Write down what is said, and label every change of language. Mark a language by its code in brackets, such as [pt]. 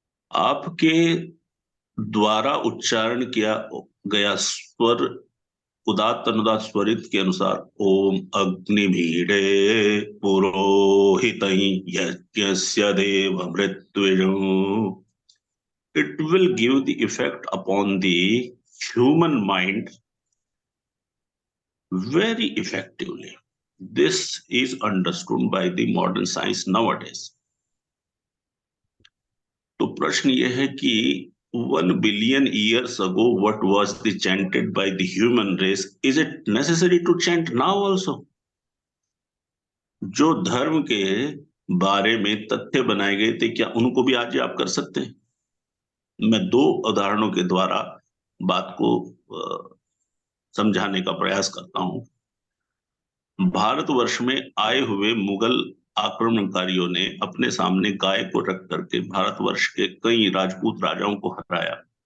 [hi] आपके द्वारा उच्चारण किया गया स्वर उदात्त अनुदात स्वरित के अनुसार [sa] ओम अग्निमीडे पुरोहितं यज्ञस्य देव मृत्युजम्, [en] it will give the effect upon the human mind very effectively. This is understood by the modern science nowadays. [hi] तो प्रश्न यह है कि [en] 1 billion years ago what was the chanted by the human race, is it necessary to chant now also? [hi] जो धर्म के बारे में तथ्य बनाए गए थे, क्या उनको भी आज आप कर सकते हैं? मैं 2 उदाहरणों के द्वारा बात को समझाने का प्रयास करता हूं। भारतवर्ष में आए हुए मुगल आक्रमणकारियों ने अपने सामने गाय को रख करके भारतवर्ष के कई राजपूत राजाओं को हराया।